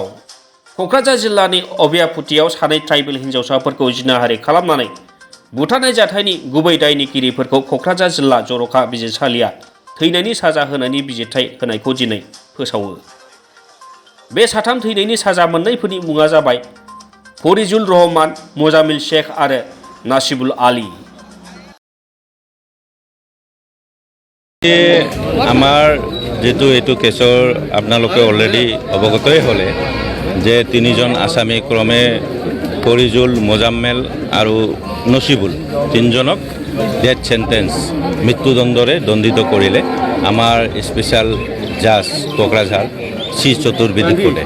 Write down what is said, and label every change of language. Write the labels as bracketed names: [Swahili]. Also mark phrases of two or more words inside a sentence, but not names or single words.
[Bodo] क'क्राझार जिल्लानि अबियापुटियाव सानै ट्राइबेल हिन्जावसाफोरखौ जिनाहारि खालामनानै बुथारनाय जाथायनि गुबै दायनिगिरिफोरखौ क'क्राझार जिल्ला जर'ख बिजिरसालिया थैनायनि साजा होनायनि बिजिरथाय होनायखौ दिनै फोसावो। बे साथाम थैनायनि साजा मोननायफोरनि मुङा जाबाय फरिजुल रहमान, मोजामिल शेख आरो नासिबुल आली। [Assamese] আমাৰ যেটো এইটো কেছৰ আপোনালোকে অলৰেডি অৱগতই হ'লে যে তিনিজন আসামী ক্ৰমে ফৰিজুল, মোজাম্মেল আৰু নচিবুল তিনিজনক [English] death sentence [Assamese] মৃত্যুদণ্ডৰে দণ্ডিত কৰিলে আমাৰ [English] special judge [Assamese] কোকৰাঝাৰ চি চতুৰ্বেদী কোৰ্টে।